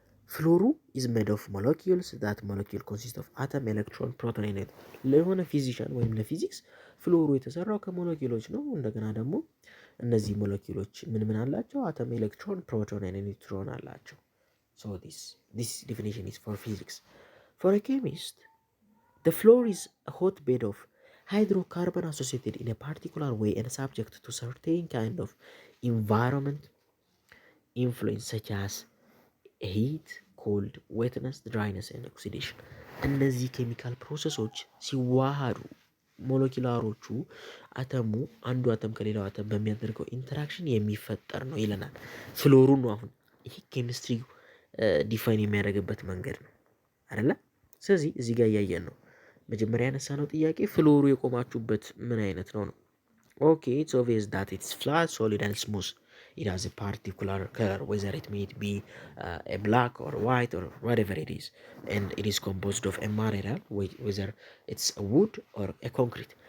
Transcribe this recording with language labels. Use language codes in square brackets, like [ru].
[am] ፍሎሩ [en] ኢዝ ሜድ ኦፍ ሞለኪውልስ ዛት ሞለኪውል ኮንሲስት ኦፍ አተም ኤሌክትሮን ፕሮቶን ኤንድ [am] ለሆነ ፊዚሻን ወይም ለፊዚክስ ፍሎሩ የተሰራው ከሞለኪውሎች ነው። እንደገና ደግሞ እነዚህ ሞለኪውሎች ምን ምን አላቸው? አተም ኤሌክትሮን ፕሮቶን ኤንድ ኒውትሮን አላቸው። ሶ [en] this definition is for physics. For a chemist, the floor is a hotbed of hydrocarbon associated in a particular way and subject to certain kind of environment influence such as heat, cold, wetness, dryness and oxidation. [am] እነዚህ ኬሚካል ፕሮሰሶች ሲዋሃዱ ሞለኪላሮቹ አተሙ አንዱ አተም ከሌላው አተም በሚያደርገው ኢንተራክሽን የሚፈጠር ነው ይለናል። ፍሎሩ ነው አሁን ይሄ ኬሚስትሪ ዲፋይን የሚያደርግበት መንገድ ነው አይደለ? ስለዚህ እዚህ ጋር እያየን ነው። መጀመሪያ ያነሳነው ጥያቄ ፍሎሩ የቆማችሁበት ምን አይነት ነው ነው። [en] ኦኬ ኢትስ ኦብቪየስ ዳት ኢትስ ፍላት ሶሊድ ኤንድ ስሙዝ it has a particular color, whether it may be a black or white or whatever it is, and it is composed of a material, whether it's a wood or a concrete.